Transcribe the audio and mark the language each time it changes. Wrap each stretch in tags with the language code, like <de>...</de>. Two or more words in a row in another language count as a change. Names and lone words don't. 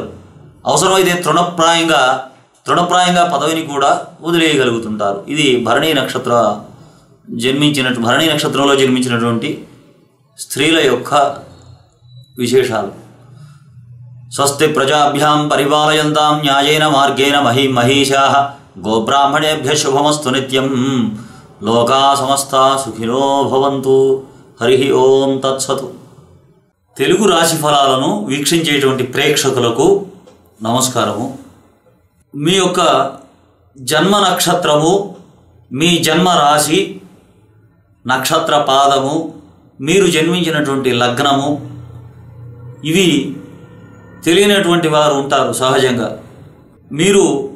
<te>అవసరమైతే తృణప్రాయంగా పదవిని కూడా వదిలేయగలుగుతుంటారు. ఇది భరణి నక్షత్రంలో జన్మించినటువంటి స్త్రీల యొక్క విశేషాలు.</te> <sa>స్వస్తి ప్రజాభ్యాం పరిపాలయంతాం న్యాయేన మార్గేణ మహీషాః గోబ్రాహ్మణేభ్యః శుభమస్తు నిత్యం. లోకా సమస్తా సుఖినో భవంతు. హరి ఓం తత్సతు.</sa> <te>తెలుగు రాశి ఫలాలను వీక్షించేటువంటి ప్రేక్షకులకు నమస్కారము. మీ యొక్క జన్మ నక్షత్రము, మీ జన్మ రాశి, నక్షత్ర పాదము, మీరు జన్మించినటువంటి లగ్నము ఇవి తెలియనటువంటి వారు ఉంటారు సహజంగా.</te>